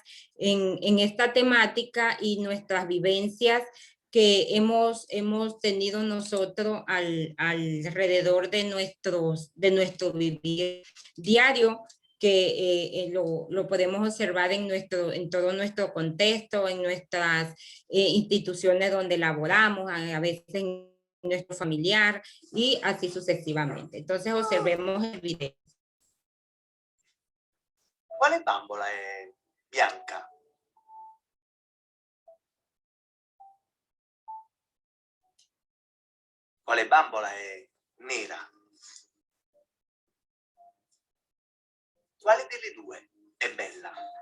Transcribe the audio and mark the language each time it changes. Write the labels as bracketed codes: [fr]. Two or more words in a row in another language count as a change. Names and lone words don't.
[es] en esta temática y nuestras vivencias que hemos tenido nosotros alrededor de nuestro vivir diario, que lo podemos observar en todo nuestro contexto, en nuestras instituciones donde laboramos, a veces en nuestro familiar y así sucesivamente. Entonces observemos el video. [it] Quale bambola è bianca? Quale bambola è nera? Quale delle due è bella?